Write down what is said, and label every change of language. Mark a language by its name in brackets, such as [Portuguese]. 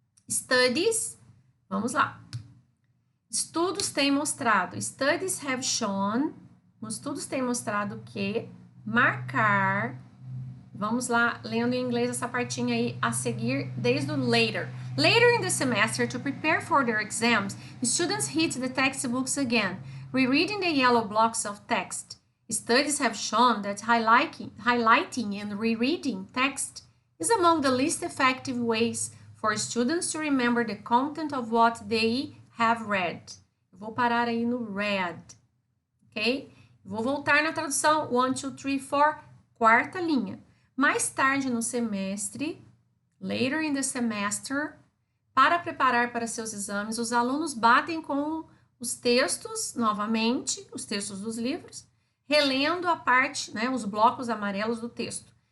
[Portuguese] Studies, vamos lá. Estudos têm mostrado, [English] studies have shown, [Portuguese] os estudos têm mostrado que marcar, vamos lá, lendo em inglês essa partinha aí a seguir desde o later. [English] Later in the semester, to prepare for their exams, students hit the textbooks again, rereading the yellow blocks of text. Studies have shown that highlighting and rereading text is among the least effective ways for students to remember the content of what they have read. [Portuguese] Eu vou parar aí no read, ok? Vou voltar na tradução 1, 2, 3, 4, quarta linha. Mais tarde no semestre, [English] later in the semester, [Portuguese] para preparar para seus exames, os alunos batem com os textos, novamente, os textos dos livros, relendo a parte, né, os blocos amarelos do texto.